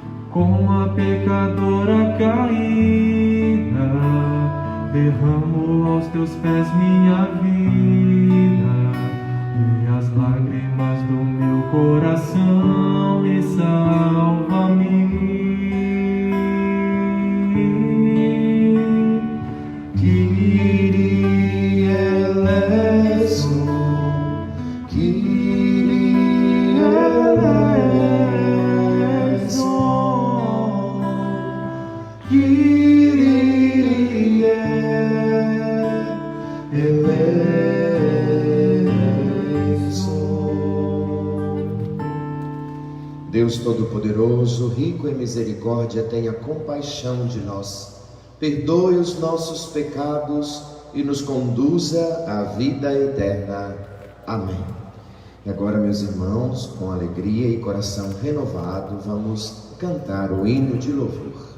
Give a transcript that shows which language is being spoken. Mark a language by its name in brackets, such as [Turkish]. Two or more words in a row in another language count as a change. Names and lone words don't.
[Portuguese] com a pecadora caída, derramo aos teus pés minha vida e as lágrimas do meu coração, e salva-me. [Greek] Kyrie eleison, Kyrie eleison, Kyrie eleison. [Portuguese] Deus Todo-Poderoso, rico em misericórdia, tenha compaixão de nós. Perdoe os nossos pecados e nos conduza à vida eterna. Amém. E agora, meus irmãos, com alegria e coração renovado, vamos cantar o hino de louvor.